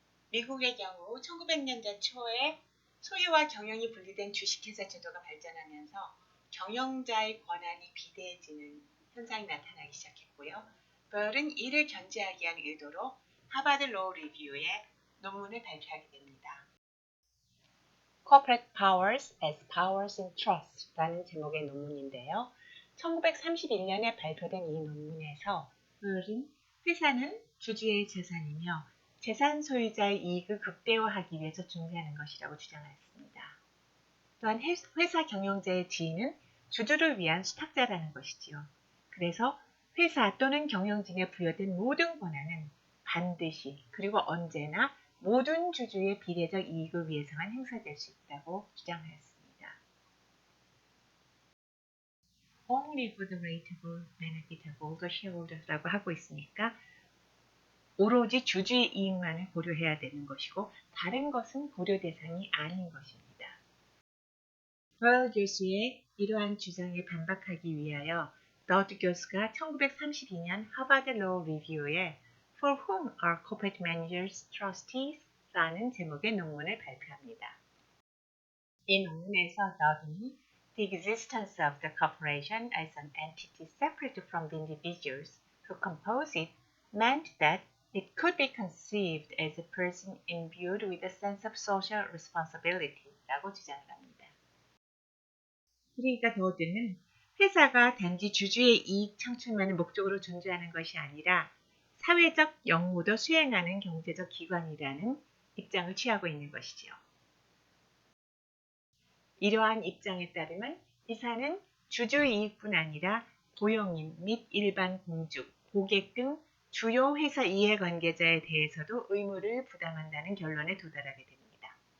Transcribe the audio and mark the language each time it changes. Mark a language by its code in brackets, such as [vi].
[ko] 미국의 경우 1900년대 초에 소유와 경영이 분리된 주식회사 제도가 발전하면서 경영자의 권한이 비대해지는 현상이 나타나기 시작했고요. 베얼은 이를 견제하기 위한 의도로 하버드 로우 리뷰에 논문을 발표하게 됩니다. [en] Corporate Powers as Powers in Trust [ko] 라는 제목의 논문인데요. 1931년에 발표된 이 논문에서 베얼은 회사는 주주의 재산이며 재산 소유자의 이익을 극대화하기 위해서 존재하는 것이라고 주장했습니다. 또한 회사 경영자의 지위는 주주를 위한 수탁자라는 것이지요. 그래서 회사 또는 경영진에 부여된 모든 권한은 반드시 그리고 언제나 모든 주주의 비례적 이익을 위해서만 행사될 수 있다고 주장하였습니다. [en] Only for the rateable benefit of all the shareholders [ko] 라고 하고 있으니까 오로지 주주의 이익만을 고려해야 되는 것이고 다른 것은 고려 대상이 아닌 것입니다. 베얼 교수의 이러한 주장에 반박하기 위하여 더드 교수가 1932년 하버드 로우 리뷰에 [en] For whom are corporate managers trustees? [ko] 라는 제목의 논문을 발표합니다. 이 논문에서 더드는 [en] The existence of the corporation as an entity separate from the individuals who compose it meant that it could be conceived as a person imbued with a sense of social responsibility [ko] 라고 주장을 합니다. 그러니까 더드는 회사가 단지 주주의 이익 창출만을 목적으로 존재하는 것이 아니라 사회적 역무도 수행하는 경제적 기관이라는 입장을 취하고 있는 것이지요. 이러한 입장에 따르면 회사는 주주이익뿐 아니라 고용인 및 일반 공주, 고객 등 주요 회사 이해관계자에 대해서도 의무를 부담한다는 결론에 도달하게 됩니다.